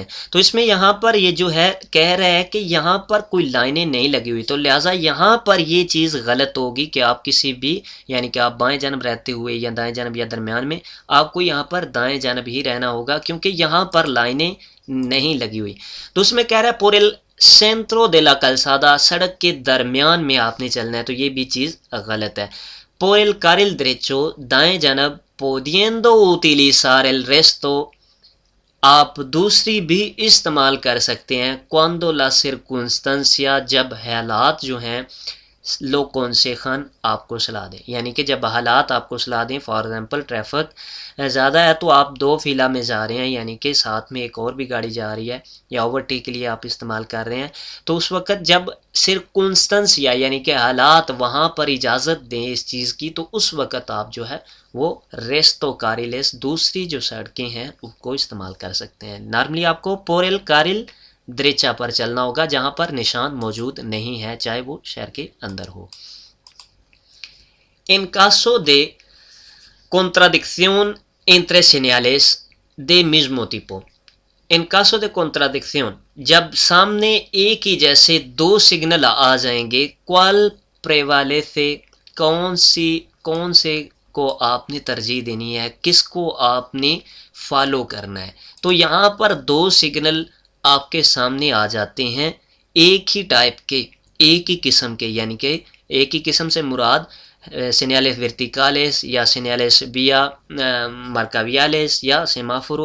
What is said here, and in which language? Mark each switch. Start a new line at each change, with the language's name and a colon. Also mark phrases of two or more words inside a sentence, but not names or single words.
Urdu: تو اس میں یہاں پر یہ جو ہے کہہ رہا ہے کہ یہاں پر کوئی لائنیں نہیں لگی ہوئی, تو لہٰذا یہاں پر یہ چیز غلط ہوگی کہ آپ کسی بھی, یعنی کہ آپ بائیں جانب رہتے ہوئے یا دائیں جانب یا درمیان میں, آپ کو یہاں پر دائیں جانب ہی رہنا ہوگا کیونکہ یہاں پر لائنیں نہیں لگی ہوئی. تو اس میں کہہ رہا ہے
Spanish: por el centro de la calzada,
Urdu: سڑک کے درمیان میں آپ نے چلنا ہے, تو یہ بھی چیز غلط ہے.
Spanish: por el carril derecho,
Urdu: دائیں جانب,
Spanish: pudiendo utilizar el resto,
Urdu: آپ دوسری بھی استعمال کر سکتے ہیں,
Spanish: cuando la circunstancia,
Urdu: جب حالات جو ہیں لو کنسیخن آپ کو صلاح دیں, یعنی کہ جب حالات آپ کو صلاح دیں.
English: for example
Urdu: ٹریفک زیادہ ہے تو آپ دو فیلہ میں جا رہے ہیں, یعنی کہ ساتھ میں ایک اور بھی گاڑی جا رہی ہے, یا اوورٹیک کے لیے آپ استعمال کر رہے ہیں, تو اس وقت جب سرکنسٹنس یعنی کہ حالات وہاں پر اجازت دیں اس چیز کی, تو اس وقت آپ جو ہے وہ
Spanish: resto carriles,
Urdu: دوسری جو سڑکیں ہیں ان کو استعمال کر سکتے ہیں. نارملی آپ کو
Spanish: por el carril derecha
Urdu: پر چلنا ہوگا جہاں پر نشان موجود نہیں ہے, چاہے وہ شہر کے اندر ہو.
Spanish: En caso de contradicción entre señales de mismo tipo, en caso de contradicción,
Urdu: جب سامنے ایک ہی جیسے دو سگنل آ جائیں گے,
Spanish: cuál prevalece,
Urdu: کون سے کو آپ نے ترجیح دینی ہے, کس کو آپ نے فالو کرنا ہے. تو یہاں پر دو سگنل آپ کے سامنے آ جاتے ہیں ایک ہی ٹائپ کے, ایک ہی قسم کے, یعنی کہ ایک ہی قسم سے مراد
Spanish: señales verticales
Urdu: یا
Spanish: señales vía marcaviales
Urdu: یا سیمافورو.